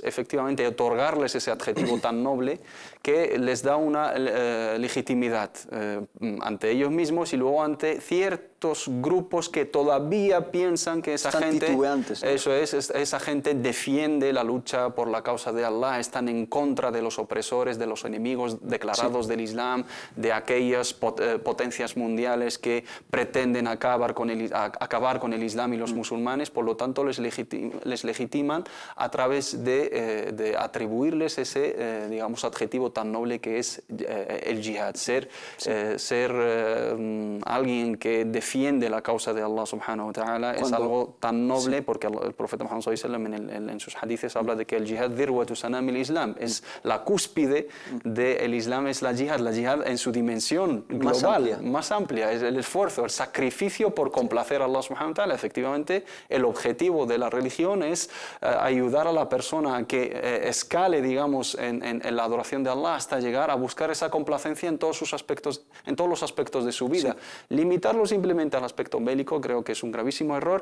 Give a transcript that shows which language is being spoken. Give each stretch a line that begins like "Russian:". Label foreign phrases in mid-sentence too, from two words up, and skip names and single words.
Spanish: efectivamente otorgarles ese adjetivo tan noble que les da una legitimidad ante ellos mismos y luego ante ciertos grupos que todavía piensan que esa gente, esa gente defiende la lucha por la causa de Allah, están en contra de los opresores, de los enemigos declarados del Islam, de aquellas potencias mundiales que pretenden acabar con el Islam y los musulmanes. Por lo tanto, les legitiman a través de atribuirles ese, digamos, adjetivo tan noble que es el yihad, ser alguien que defiende defiende la causa de Allah
Arabic: سبحانه وتعالى
Spanish: es algo tan noble, porque el profeta Muhammad
Arabic: صلى الله عليه وسلم
Spanish: en sus hadices habla de que el jihad
Arabic: ذروة سنام الإسلام,
Spanish: es la cúspide del islam, es la jihad en su dimensión global, más amplia, es el esfuerzo, el sacrificio por complacer a Allah
Arabic: سبحانه وتعالى.
Spanish: Efectivamente, el objetivo de la religión es ayudar a la persona a que escale, digamos, en la adoración de Allah hasta llegar a buscar esa complacencia en todos los aspectos de su vida. Sí. Limitarlo simplemente al aspecto bélico creo que es un gravísimo error.